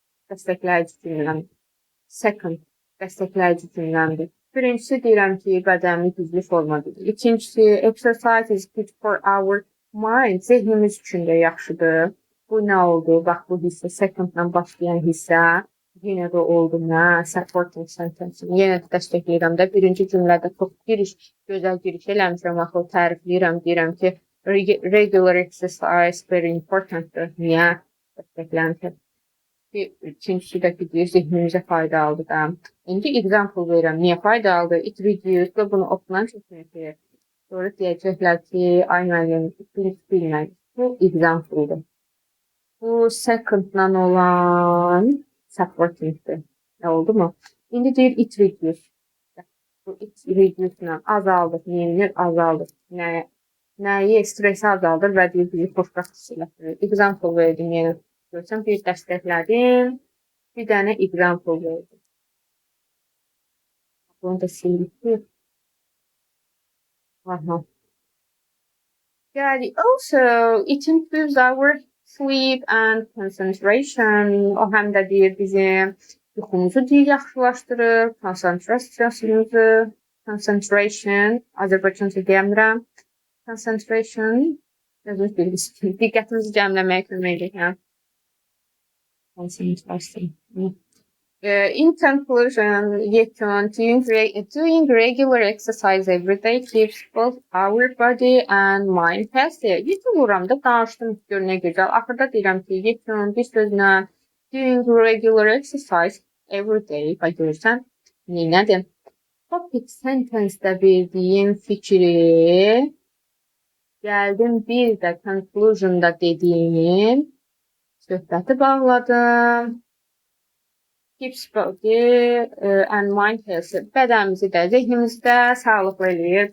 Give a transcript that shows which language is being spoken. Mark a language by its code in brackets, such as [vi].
[az] Dəstəkləyici cümləmdir. Second, dəstəkləyici cümləmdir. Birincisi deyirəm ki, bədənimi güclü formadır. İkincisi, [en] exercise is good for our mind. [az] Zehnimiz üçün də yaxşıdır. Bu nə oldu? Bax, bu hissə, secondla başlayan hissə. Yenə də oldu nə? [en] Supporting sentence. [az] Yenə də dəstəkləyirəm də. Birinci cümlədə çox gözəl giriş eləmişəm. Axı, tərifləyirəm. Deyirəm ki, [en] regular exercise very importantdır. [az] Niyə? Dəstəkləmişəm. İkincisi də ki, deyir, zehnimizə faydalıdır da. İndi example verirəm. Niyə faydalıdır? [en] It reduces [az] və bunu oxunan çəkinir. Sonra deyəcəklər ki, ay müəllim, bilmək. Bu example'dır. Bu second'dan olan supporting'dir. Oldu mu? İndi deyir [en] it reduce. [az] Bu reduce-la azaldır, yenilir, azaldır. Nəyi? Stresi azaldır və deyir bizi xoşbəxt hiss elətdirir. Example verdim yenə. Görsən, bir dəstəklədim. Bir dənə example verdim. Bunu da sildik. Aha. Yani [en] also it improves our sleep and concentration. [az] O həm də deyir bizim yuxumuzu yaxşılaşdırır, konsentrasiyamızı, concentration, Azərbaycanca deyəmirəm. Concentration, özünüz bilirsiniz, diqqətimizi cəmləməyə kömək edir. Yəni. Concentration. [en] In conclusion, [az] yekun, [en] doing regular exercise every day keeps both our body and mind healthy. [az] Yekun vuramda danışdım, gör nə gözəl. Axırda deyirəm ki, yekun bir sözlə [en] doing regular exercise every day. [az] Bax görürsən, nədir? Topic sentence-də verdiyim fikri gəldim bir də conclusion-da dediyim söhbəti bağladım. [en] Keeps body and mind healthy. [az] Bədənimizi də, zehnimizi də sağlıqlı eləyir.